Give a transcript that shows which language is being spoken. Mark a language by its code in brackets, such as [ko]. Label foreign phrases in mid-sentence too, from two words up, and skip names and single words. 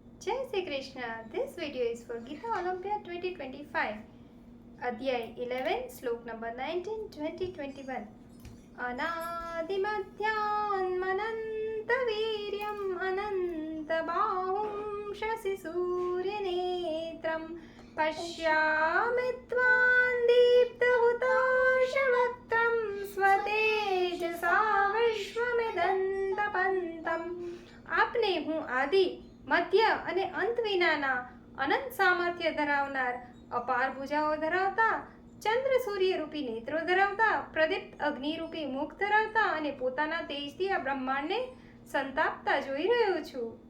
[en] Jai Shri Krishna. This video is for Gita Olympia 2025. Adhyay 11, Slok number 19, 2021. [sa] अनादिमध्यनमनन्तवीर्यम् अनन्तबाहुं शशि सूर्यनेत्रम् पश्यामि त्वं दीप्तहुताशवक्त्रम् स्वतेजसा विश्वमिदन्तपन्तम्. [gu] આપને હું આદિ મધ્ય અને અંત વિનાના અનંત સામર્થ્ય ધરાવનાર, અપાર ભુજાઓ ધરાવતા, ચંદ્ર સૂર્ય રૂપી નેત્રો ધરાવતા, પ્રદીપ્ત અગ્નિરૂપી મુખ ધરાવતા અને પોતાના તેજથી આ બ્રહ્માંડને સંતાપતા જોઈ રહ્યો છું.